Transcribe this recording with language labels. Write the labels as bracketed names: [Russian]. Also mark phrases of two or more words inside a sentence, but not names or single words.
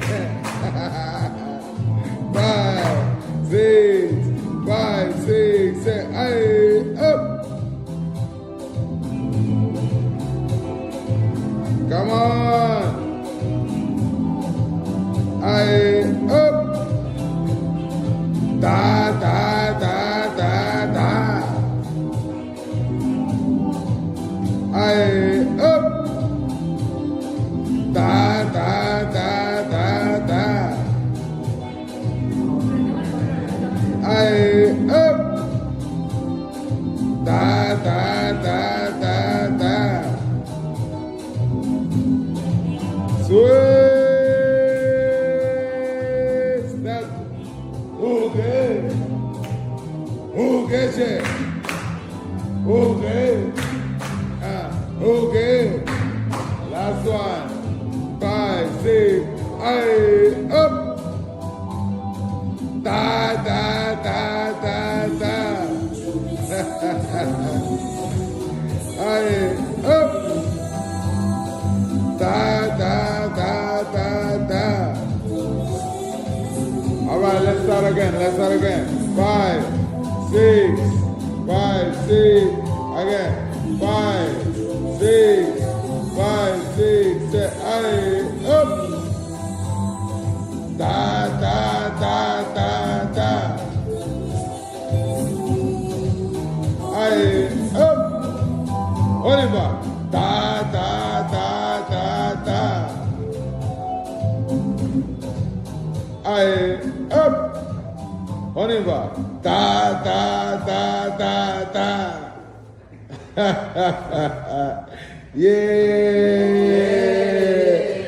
[English] 5, 6, 5, 6, 7. Aye, up. Come on. Aye, up. Da, da, da, da, da. Aye, up. Da, da, da, da, da. Aye, up. Da, da, da, da, da. Sweet. Step. Okay. Okay, check. Okay. Okay. Last one. 5, 6. Aye, up. Da, da, da, da, da. Aye, up. Da, da, da, da, da. All right, let's start again. 5, 6, 5, 6. Again. 5, 6, 5, 6, 7. Aye, up. Da, da, da, da, da. Aye, up. Oliver. Da, da, da, da, da. Aye, up. Oliver. Da, da, da, da, da. Yeah.